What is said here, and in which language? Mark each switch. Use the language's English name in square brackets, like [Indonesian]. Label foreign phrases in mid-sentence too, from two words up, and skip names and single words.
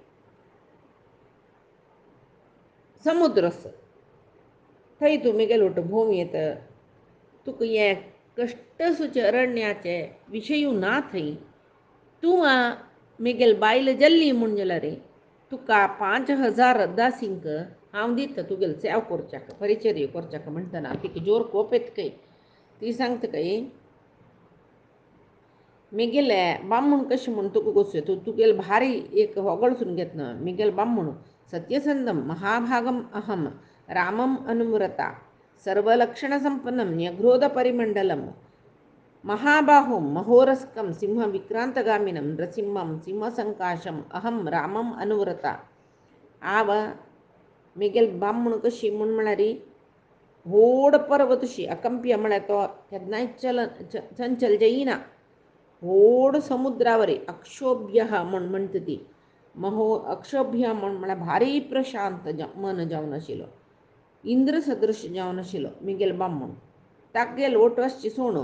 [Konkani] समुद्र आस थंय तूं मेगेल भोंव येत तुका हे कश्ट सुचे अरण्याचे विशयू ना थंय तूं मेगेल बायल जल्ली म्हूण जाल्यार तुका 5000 दासींक हांव दिता तुगेल सेवा करच्याक परिचर्य करच्याक म्हणटना तिका जोर कोप येतकय ती सांगतकय मेगेले बामूण कशें म्हूण तुका गोसो तुगेल भारी एक होगळसून घेतना मेगेल बामूण [Sanskrit] सत्यसंधम महाभागम अहम रामम अनुमृता सर्वलक्षणसंपन्नं न्यग्रोधपरिमण्डलं महाबाहुं महोरस्कं सिंहविक्रान्तगामिनं नृसिंहं सिंहसंकाशम् अहं रामम अनुव्रता आव [Konkani] मेगेल बामूण कशी म्हूण म्हळ्यार व्हड पर्वतशी अकंप्य म्हळ्यार तो केन्नाय चंचल जायना व्हड समुद्रावरी अक्षोभ्य म्हूण म्हणटा ती अक्षोभ्य म्हूण म्हळ्यार भारी प्रशांत मन जावन आशिल्लो इंद्र सदृश जावन आशिल्लो मेगेल बामूण तागेल ओट आसची सोणू